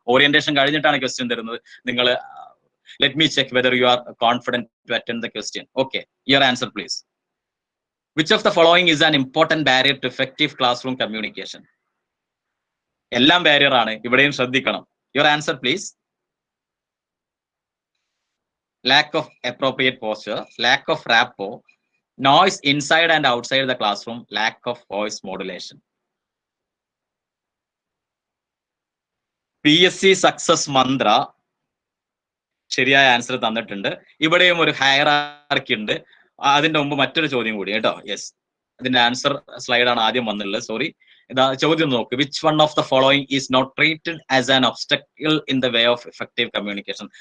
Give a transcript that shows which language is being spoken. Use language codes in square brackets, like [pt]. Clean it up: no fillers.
[ml] Orientation കഴിഞ്ഞിട്ടാണ് question തരുന്നത്. നിങ്ങൾ [en] Let me check whether you are confident to attend the question. Okay, your answer please. Which of the following is an important barrier to effective classroom communication? [ml] എല്ലാം barrier ആണ്, ഇവിടെയും ശ്രദ്ധിക്കണം. [en] Your answer please. Lack of appropriate posture, lack of rapport, noise inside and outside the classroom, lack of voice modulation. [ml] PSC success മന്ത്ര ശരിയായ answer തന്നിട്ടുണ്ട്. ഇവിടെയും ഒരു hierarchy ഉണ്ട്. അതിന്റെ മുമ്പ് മറ്റൊരു ചോദ്യം കൂടി കേട്ടോ. യെസ്, അതിന്റെ ആൻസർ സ്ലൈഡാണ് ആദ്യം വന്നുള്ളത്, സോറി. ഇതാ ചോദ്യം നോക്ക്. [en] Which one of the following is not treated as an obstacle in the way of effective communication.